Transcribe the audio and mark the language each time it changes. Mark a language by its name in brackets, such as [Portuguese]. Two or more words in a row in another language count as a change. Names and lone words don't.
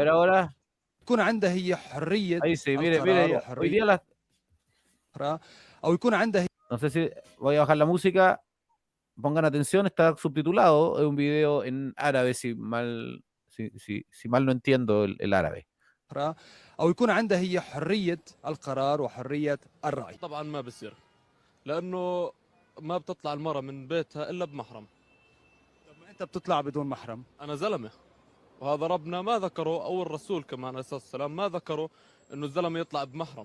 [Spanish] A ver ahora. Ahí sí, mire. Hoy día las... No sé si voy a bajar la música. Pongan atención, está subtitulado. Es un video en árabe, si mal no entiendo el árabe. [Arabic] أو يكون عنده هي حرية القرار وحرية الرأي. طبعا ما بصير لأنه ما بتطلع المرأة من بيتها إلا بمحرم. طب ما أنت بتطلع بدون محرم؟ أنا زلمة وهذا ربنا ما ذكره أو الرسول كمان عليه الصلاة والسلام ما ذكره إنه الزلمة يطلع بمحرم.